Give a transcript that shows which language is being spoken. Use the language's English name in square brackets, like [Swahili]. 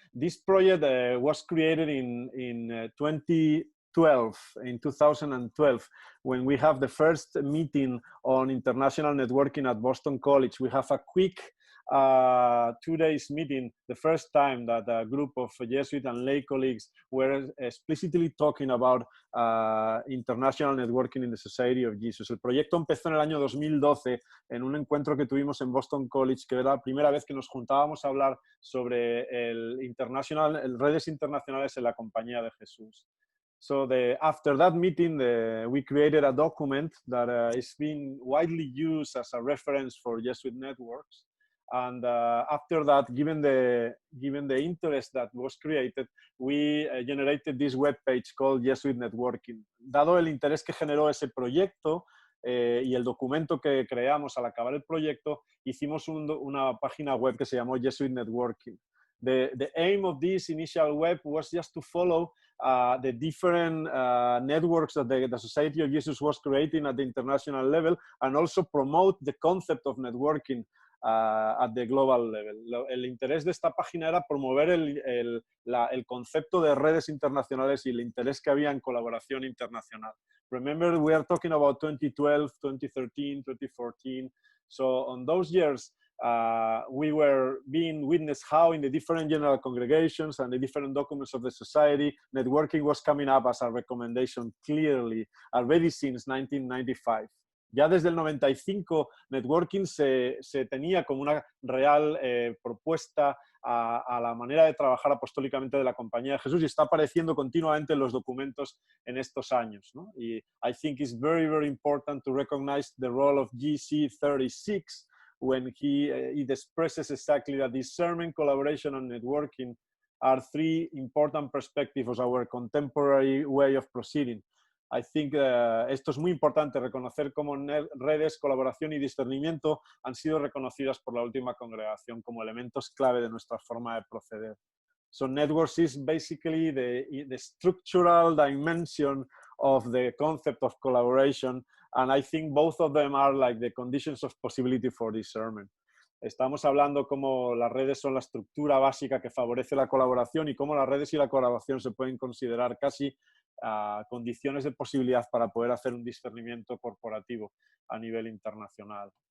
[English] This project was created in 2012, when we have the first meeting on international networking at Boston College. We have a quick 2 days meeting, the first time that a group of Jesuit and lay colleagues were explicitly talking about international networking in the Society of Jesus. [Spanish] El proyecto empezó en el año 2012 en un encuentro que tuvimos en Boston College, que era la primera vez que nos juntábamos a hablar sobre redes internacionales en la Compañía de Jesús. [English] So after that meeting, we created a document that is being widely used as a reference for Jesuit networks. And after that, given the interest that was created, we generated this web page called Jesuit Networking. [Spanish] Dado el interés que generó ese proyecto, y el documento que creamos al acabar el proyecto, hicimos una página web que se llamó Jesuit.Network. [English] The aim of this initial web was just to follow the different networks that the Society of Jesus was creating at the international level, and also promote the concept of networking at the global level. [Spanish] El interés de esta página era promover el concepto de redes internacionales y el interés que había en colaboración internacional. [English] Remember, we are talking about 2012, 2013, 2014. So on those years, we were being witnessed how in the different general congregations and the different documents of the society, networking was coming up as a recommendation clearly already since 1995. [Spanish] Ya desde el 95, networking se tenía como una real propuesta a la manera de trabajar apostólicamente de la Compañía de Jesús, y está apareciendo continuamente en los documentos en estos años, ¿no? [English] Y I think it's very, very important to recognize the role of GC36 when it expresses exactly that discernment, collaboration, and networking are three important perspectives of our contemporary way of proceeding. I think [Spanish] esto es muy importante, reconocer cómo redes, colaboración y discernimiento han sido reconocidas por la última congregación como elementos clave de nuestra forma de proceder. [English] So networks is basically the structural dimension of the concept of collaboration, and I think both of them are like the conditions of possibility for discernment. [Spanish] Estamos hablando cómo las redes son la estructura básica que favorece la colaboración y cómo las redes y la colaboración se pueden considerar casi condiciones de posibilidad para poder hacer un discernimiento corporativo a nivel internacional.